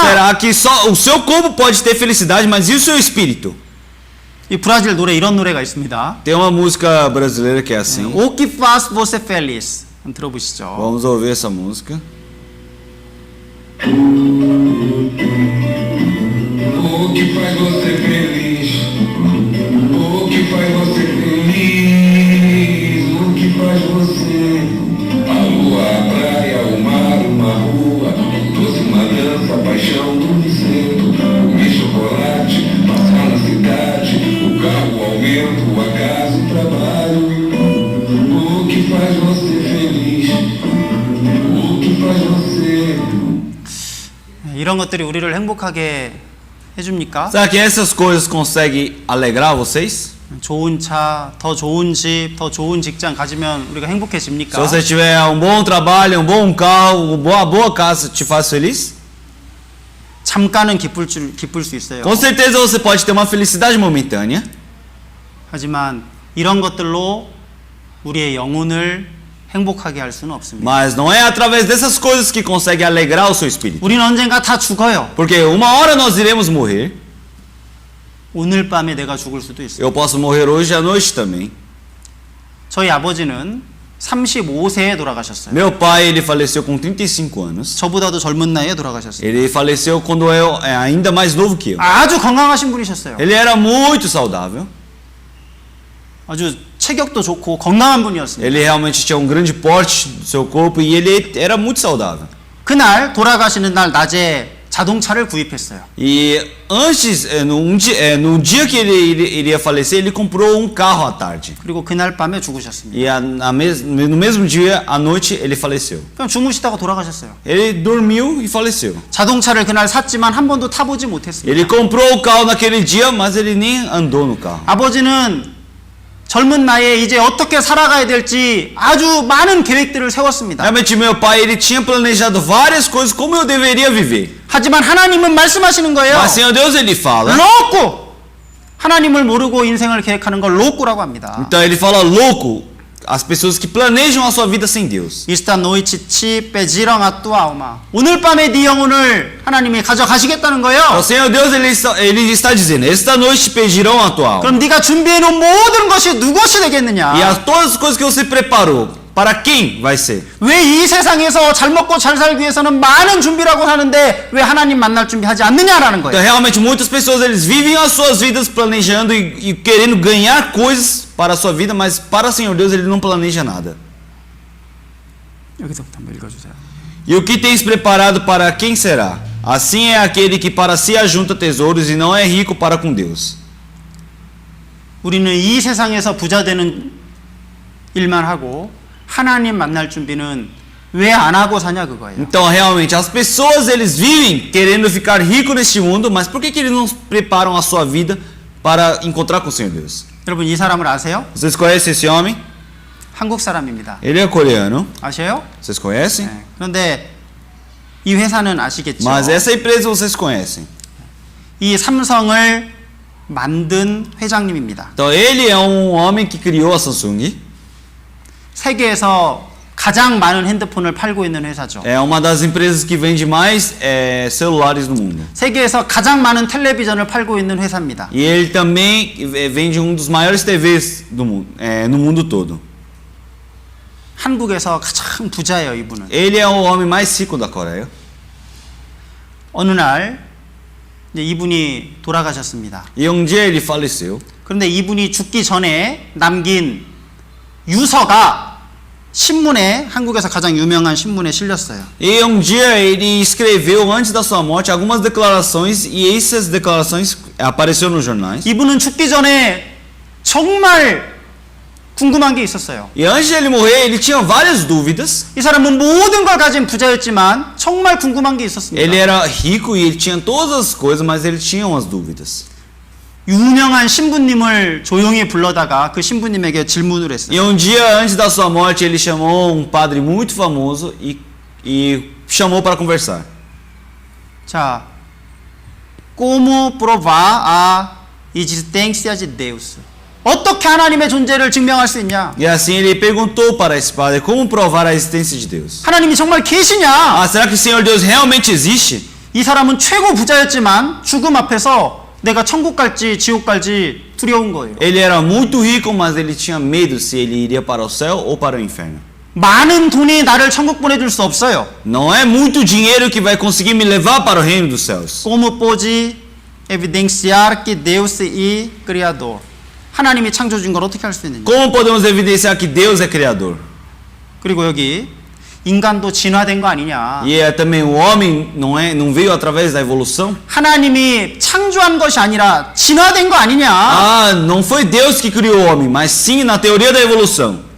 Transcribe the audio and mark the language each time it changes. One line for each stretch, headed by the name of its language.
Portuguese: Será que só o seu corpo pode ter felicidade, mas e o seu espírito?
Korean: 이 브라질 노래 이런 노래가 있습니다.
Portuguese: Tem uma música brasileira que é assim. O que faz você feliz?
Korean: 한번 들어보시죠.
Portuguese: Vamos ouvir essa música. O que faz você feliz? O que faz você feliz? O que faz você? A lua, a praia, o mar, uma rua, doce, uma dança, a paixão do inseto, comer chocolate, passar na cidade, o carro, o aumento, o acaso, o trabalho. O que faz você feliz? O que faz você?
Korean: 이런 것들이 우리를 행복하게 해줍니까?
Portuguese: Será que essas coisas conseguem alegrar vocês?
Korean: 좋은 차, 더 좋은 집, 더 좋은 직장 가지면 우리가
Portuguese: Se
Korean: 행복해집니까?
Portuguese: você tiver um bom trabalho, um bom carro, uma boa casa, te faz feliz?
Korean: 잠깐은 기쁠 수 있어요.
Portuguese: Com certeza você pode ter uma felicidade momentânea.
Korean: 하지만 이런 것들로 우리의 영혼을 행복하게 할 수는 없습니다.
Portuguese: Mas não é através dessas coisas que consegue alegrar o seu espírito.
Korean: 우리는 언젠가 다 죽어요.
Portuguese: Porque uma hora nós iremos morrer.
Korean: 오늘 밤에 내가 죽을 수도 있어요.
Portuguese: Eu posso morrer hoje à noite também.
Korean: 저희 아버지는 35세에 돌아가셨어요.
Portuguese: Meu pai, ele faleceu com 35 anos.
Korean: 저보다도 젊은 나이에 돌아가셨어요.
Portuguese: Ele faleceu quando eu ainda mais novo que eu.
Korean: 아주 건강하신 분이셨어요.
Portuguese: Ele era muito saudável.
Korean: 아주 체격도 좋고 건강한 분이었습니다.
Portuguese: Ele realmente tinha um grande porte do seu corpo e ele era muito saudável.
Korean: 그날 돌아가시는 날 낮에 자동차를 구입했어요.
Portuguese: E antes, no dia que ele iria falecer, ele comprou um carro à tarde.
Korean: 그리고 그날 밤에 죽으셨습니다.
Portuguese: E no mesmo dia, à noite, ele faleceu.
Korean: 그냥 주무시다가 돌아가셨어요.
Portuguese: Ele dormiu e faleceu.
Korean: 자동차를 그날 샀지만 한 번도 타보지 못했습니다.
Portuguese: Ele comprou o carro naquele dia, mas ele nem andou no carro.
Korean: 아버지는 젊은 나이에 이제 어떻게 살아가야 될지 아주 많은 계획들을 세웠습니다.
Portuguese: Realmente, meu pai, ele tinha planejado várias coisas como eu deveria viver.
Korean: 하지만 하나님은 말씀하시는 거예요.
Portuguese: Mas Senhor Deus, ele fala. 로꾸!
Korean: 하나님을 모르고 인생을 계획하는 걸 로꾸라고 합니다.
Portuguese: Então ele fala louco. As pessoas que planejam a sua vida sem Deus. 이스타 노이치치 빼지렁아 뚜아오마.
Korean: 오늘 밤에 네 영혼을 하나님이 가져가시겠다는 거예요.
Portuguese: O Senhor Deus, ele está dizendo, esta noite te pedirão a tua alma.
Korean: 그럼 네가 준비해 놓은 모든 것이 누구시 되겠느냐?
Portuguese: E todas as coisas que você preparou, para quem vai ser?
Korean: 왜 이 세상에서 잘 먹고 잘 살기 위해서는 많은 준비라고 하는데 왜 하나님 만날 준비하지 않느냐라는
Portuguese: Então
Korean: 거예요.
Portuguese: realmente muitas pessoas eles vivem as suas vidas planejando e querendo ganhar coisas para a sua vida, mas para o Senhor Deus ele não planeja nada.
Korean: 여기서부터 한번 읽어주세요.
Portuguese: E o que tens preparado para quem será? Assim é aquele que para si ajunta tesouros e não é rico para com Deus.
Korean: 우리는 이 세상에서 부자 되는 일만 하고 하나님 만날 준비는 왜 안 하고 사냐 그거예요.
Portuguese: Então realmente as pessoas eles vivem querendo ficar rico neste mundo, mas por que eles não preparam a sua vida para encontrar com o Senhor Deus?
Korean: 여러분 이 사람을 아세요?
Portuguese: Vocês conhecem esse homem?
Korean: 한국 사람입니다.
Portuguese: Ele é coreano.
Korean: 아세요?
Portuguese: Vocês conhecem?
Korean: 네. 그런데 이 회사는 아시겠죠?
Portuguese: Mas essa empresa vocês conhecem.
Korean: 이 삼성을 만든 회장님입니다.
Portuguese: Então ele é um homem que criou a Samsung.
Korean: 세계에서 가장 많은 핸드폰을 팔고 있는 회사죠.
Portuguese: É uma das empresas que vende mais celulares no mundo.
Korean: 세계에서 가장 많은 텔레비전을 팔고 있는 회사입니다.
Portuguese: E ele também vende um dos maiores TVs do mundo, no mundo todo.
Korean: 한국에서 가장 부자예요, 이분은.
Portuguese: Ele é o homem mais rico da Coreia.
Korean: 어느 날 이제 이분이 돌아가셨습니다.
Portuguese: E um dia ele faleceu.
Korean: 그런데 이분이 죽기 전에 남긴 유서가 신문에, 한국에서 가장 유명한 신문에 실렸어요.
Portuguese: E um dia ele escreveu antes da sua morte algumas declarações e essas declarações apareceram nos jornais.
Korean: 이분은 죽기 전에 정말 궁금한 게 있었어요.
Portuguese: E antes de ele morrer, ele tinha várias dúvidas.
Korean: 이 사람은 모든 걸 가진 부자였지만 정말 궁금한 게 있었습니다.
Portuguese: Ele era rico e ele tinha todas as coisas, mas ele tinha umas dúvidas.
Korean: 유명한 신부님을 조용히 불러다가 그 신부님에게 질문을 했어요.
Portuguese: E um dia antes da sua morte, ele chamou um padre muito famoso e chamou para conversar. 자, como provar a existência de Deus?
Korean: 어떻게 하나님의 존재를 증명할 수 있냐?
Portuguese: E assim ele perguntou para esse padre como provar a existência de Deus.
Korean: 하나님이 정말 계시냐?
Portuguese: Ah, será que o Senhor Deus realmente existe?
Korean: 이 사람은 최고 부자였지만 죽음 앞에서 내가 천국 갈지 지옥 갈지 두려운 거예요.
Portuguese: Ele era muito rico, mas ele tinha medo se ele iria para o céu ou para o inferno.
Korean: 많은 돈이 나를 천국 보내줄 수 없어요.
Portuguese: Não é muito dinheiro que vai conseguir me levar para o reino dos céus. Como pode evidenciar que Deus é criador?
Korean: 하나님이 창조주인 걸 어떻게 할 수 있느냐?
Portuguese: Como podemos evidenciar que Deus é criador?
Korean: 그리고 여기 인간도 진화된 거 아니냐?
Portuguese: E também o homem não veio através da evolução?
Korean: 하나님이 창조한 것이 아니라 진화된 거 아니냐?
Portuguese: Ah, não foi Deus que criou o homem, mas sim na teoria da evolução.